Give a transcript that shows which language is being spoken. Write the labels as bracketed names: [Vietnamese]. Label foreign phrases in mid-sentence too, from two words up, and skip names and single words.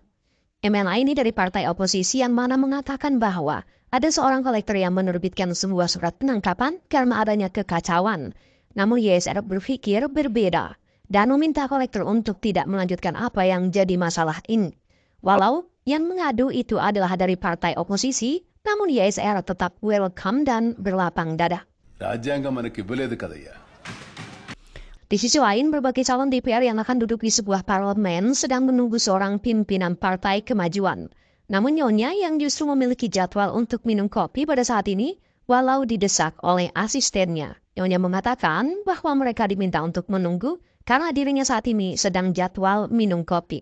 [Indonesian] MLA ini dari partai oposisi yang mana mengatakan bahwa ada seorang kolektor yang menerbitkan sebuah surat penangkapan karena adanya kekacauan. Namun YSR berpikir berbeda dan meminta kolektor untuk tidak melanjutkan apa yang jadi masalah ini. Walau yang mengadu itu adalah dari partai oposisi, namun YSR tetap welcome dan berlapang dada. [Telugu] రాజ్యాంగం మనకి ఇవ్వలేదు కదయ్యా. [Indonesian] Di sisi lain, berbagai calon DPR yang akan duduk di sebuah parlemen sedang menunggu seorang pimpinan Partai Kemajuan. Namun Nyonya yang justru memiliki jadwal untuk minum kopi pada saat ini, walau didesak oleh asistennya. Nyonya mengatakan bahwa mereka diminta untuk menunggu karena dirinya saat ini sedang jadwal minum kopi.